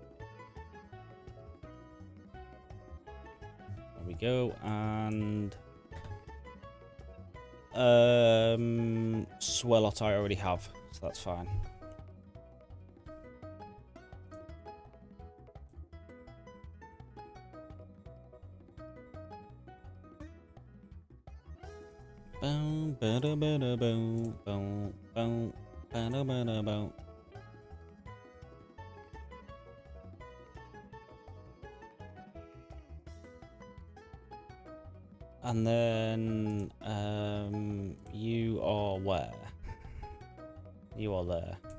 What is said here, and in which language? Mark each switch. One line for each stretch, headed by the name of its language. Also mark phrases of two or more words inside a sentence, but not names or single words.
English: There we go, and Swelot I already have, so that's fine. Boom, ba-da, ba-da, boom, boom, boom, ba-da, ba-da, boom. And then, you are where? You are there.